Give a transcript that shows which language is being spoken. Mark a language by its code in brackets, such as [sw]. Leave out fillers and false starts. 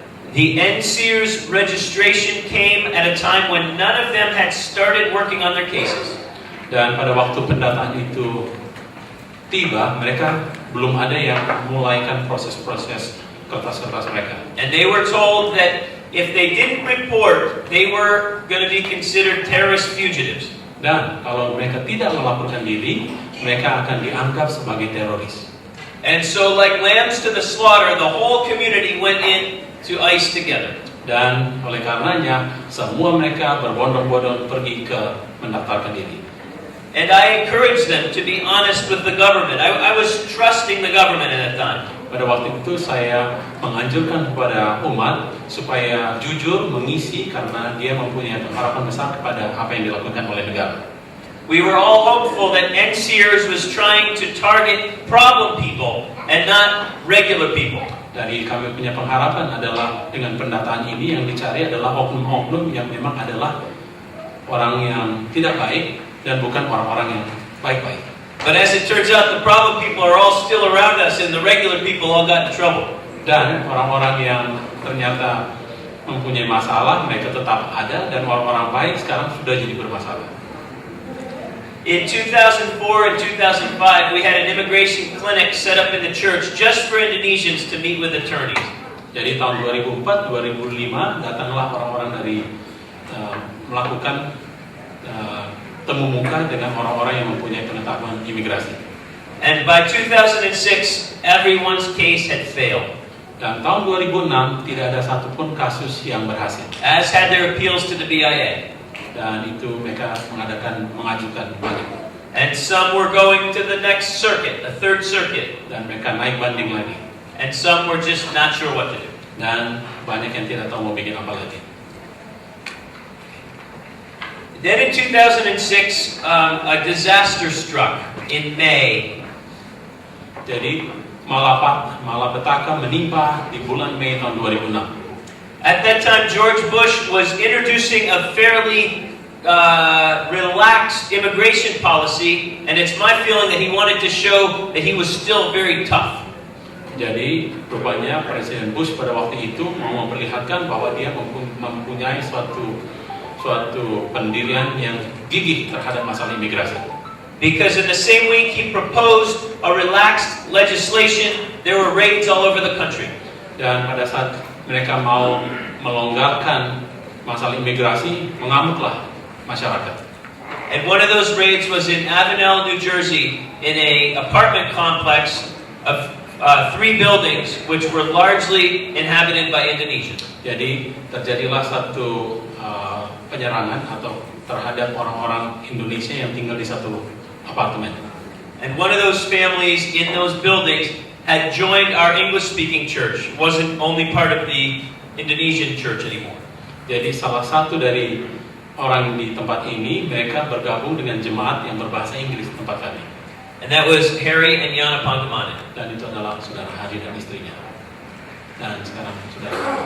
[en] The End Sears registration came at a time when none of them had started working on their cases. [id] Dan pada waktu pendataan itu tiba, mereka belum ada yang memulaikan proses-proses kertas-kertas mereka. [en] And they were told that if they didn't report, they were going to be considered terrorist fugitives. [id] Dan kalau mereka tidak melaporkan diri, mereka akan dianggap sebagai teroris. [en] And so like lambs to the slaughter, the whole community went in to ICE together. [id] Dan oleh karenanya, semua mereka berbondong-bondong pergi ke mendaftarkan diri. [en] And I encouraged them to be honest with the government. I was trusting the government at that time. [id] Pada waktu itu saya menganjurkan kepada umat supaya jujur mengisi karena dia mempunyai harapan besar kepada apa yang dilakukan oleh negara. [en] We were all hopeful that End Sears was trying to target problem people and not regular people. [id] Dari kami punya pengharapan adalah dengan pendataan ini yang dicari adalah oknum-oknum yang memang adalah orang yang tidak baik dan bukan orang-orang yang baik-baik. [en] But as it turns out, the problem people are all still around us, and the regular people all got in trouble. [id] Dan orang-orang yang ternyata mempunyai masalah, mereka tetap ada, dan orang-orang baik sekarang sudah jadi bermasalah. [en] In 2004 and 2005, we had an immigration clinic set up in the church just for Indonesians to meet with attorneys. [id] Jadi tahun 2004-2005 datanglah orang-orang dari melakukan temu muka dengan orang-orang yang mempunyai pengetahuan imigrasi. [en] And by 2006, everyone's case had failed. [id] Dan tahun 2006 tidak ada satupun kasus yang berhasil. [en] As had their appeals to the BIA. [id] Dan itu mereka mengajukan banding. [en] And some were going to the next circuit, the 3rd circuit. [id] Dan mereka naik banding lagi. [en] And some were just not sure what to do. [id] Dan banyak yang tidak tahu mau bikin apa lagi. [en] Then in 2006, a disaster struck in May. [id] Jadi malapetaka menimpa di bulan Mei tahun 2006. [en] At that time, George Bush was introducing a fairly relaxed immigration policy, and it's my feeling that he wanted to show that he was still very tough. [id] Jadi rupanya Presiden Bush pada waktu itu mau memperlihatkan bahwa dia mempunyai suatu pendirian yang gigih terhadap masalah imigrasi. [en] Because in the same week he proposed a relaxed legislation, there were raids all over the country. [id] Dan pada saat mereka mau melonggarkan masalah imigrasi, mengamuklah masyarakat. [en] And one of those raids was in Avenel, New Jersey, in an apartment complex of 3 buildings which were largely inhabited by Indonesians. [id] Jadi terjadilah satu penyerangan atau terhadap orang-orang Indonesia yang tinggal di satu apartemen. [en] And one of those families in those buildings had joined our English-speaking church. Wasn't only part of the Indonesian church anymore. [id] Jadi salah satu dari orang di tempat ini mereka bergabung dengan jemaat yang berbahasa Inggris di tempat kami. [en] And that was Harry and Yana Pangamanan. [id] Dan itu adalah saudara Hari dan istrinya. Dan sekarang saudara